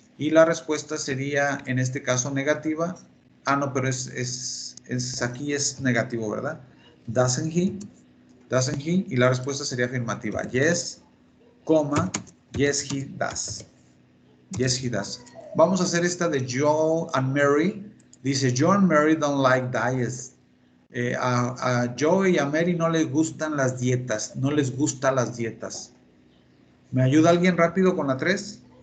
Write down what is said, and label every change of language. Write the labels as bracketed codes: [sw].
[es] Y la respuesta sería en este caso negativa. Ah, no, pero aquí es negativo, ¿verdad? [en] Doesn't he? Doesn't he? [es] Y la respuesta sería afirmativa. [en] Yes, [es] coma, [en] yes he does. Yes he does. [es] Vamos a hacer esta de Joe and Mary. Dice, [en] Joe and Mary don't like diets. [es] A Joe y a Mary no les gustan las dietas. No les gustan las dietas. ¿Me ayuda alguien rápido con la 3?